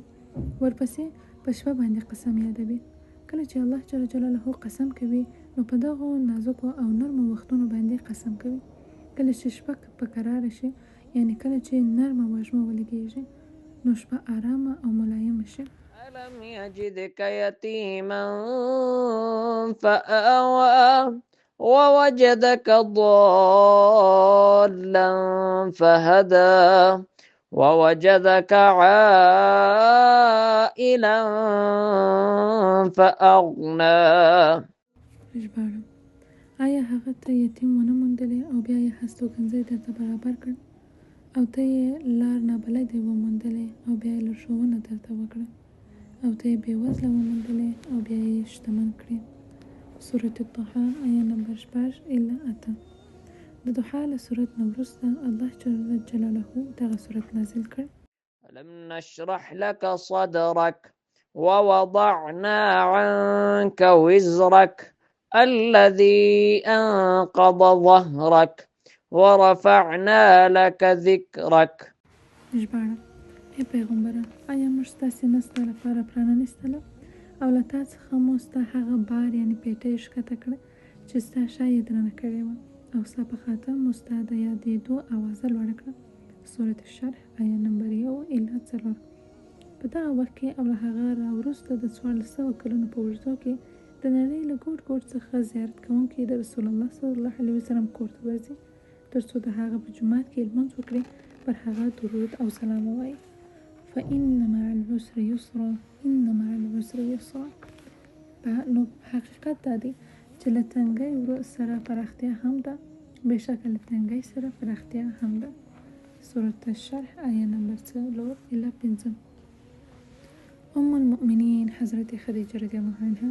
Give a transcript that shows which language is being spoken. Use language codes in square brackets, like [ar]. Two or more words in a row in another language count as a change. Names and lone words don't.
[ps] ورپسې په شپه باندې قسم یادوي. کله چې [ar] الله جل جلاله [ps] قسم کوي، نو په دغه نازکو او نرمو وختونو باندې قسم کوي. کله چې شپه په قراره شي، یعنی کله چې نرمه وږمه ولګیږي، نو شپه آرامه او ملایمه شي. [ar] ألم يجدك يتيما فآوى ووجدك ضالا فهدى ووجدك عائلا فأغنى. [ps] ژباړه: آیا هغه ته یتیم ونه موندلې او بیا یې هستوګنځی درته برابر کړ، او ته یې لار نابلدې وموندلې او بیا یې لارښوونه درته وکړه، او ته یې بېوزله وموندلې او بیا یې شتمن کړې. سورة الضحى آیه نمبر 6-8. د ضحا له سورت نه وروسته [ar] الله جل جلاله [ps] دغه سورت نازل کړ. [ar] ألم نشرح لك صدرك ووضعنا عنك وزرك الذي أنقض ظهرك ورفعنا لك ذكرك. [ps] ژباړه: ای پیغمبره، آیا موږ ستا سینه ستا لپاره پرانستله او له تا څخه مو ستا هغه بار یعنې پیټۍ ښکته کړه چې ستا شا یې درنه کړې وه، او ستا په خاطر مو ستا د یادېدو اوازه لوړه کړه. سورة الشرح آیه نمبر 1-4. په دغه وخت کې او له هغه راوروسته د 1400 کلونو په اوږدو کې د نړۍ له ګوټ ګوټ څخه زیارت کوونکي د رسول الله [ar] صلی الله علیه وسلم [ps] کور ته ورځي، تر څو د هغه په جومات کې لمونځ وکړي، پر هغه درود او سلام ووایي. [ar] فإن مع العسر يسرا إن مع العسر يسرا. [ps] نو حقیقت دا دی چې له تنګۍ سره پراختیا هم ده، بېشکه له تنګۍ سره پراختیا هم ده. سورة الشرح آیه نمبر 4-5. ام المؤمنین حضرت خدیجه [ar] رضی الله عنها.